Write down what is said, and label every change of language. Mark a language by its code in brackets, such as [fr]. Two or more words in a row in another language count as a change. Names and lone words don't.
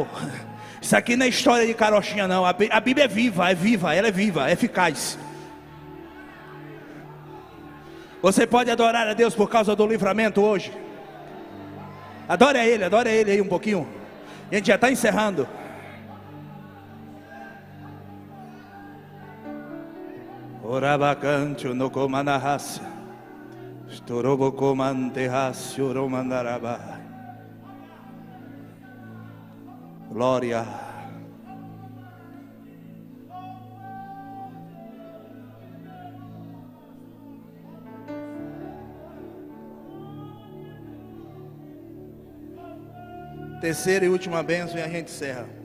[pt] Isso aqui não é história de carochinha não. A Bíblia é viva, ela é viva, é eficaz. Você pode adorar a Deus por causa do livramento hoje. Adore a Ele aí um pouquinho. A gente já está encerrando. Orabacante no comanarraça. Estorobo comanterraça, oromandarabá. Glória. Terceira e última bênção e a gente encerra.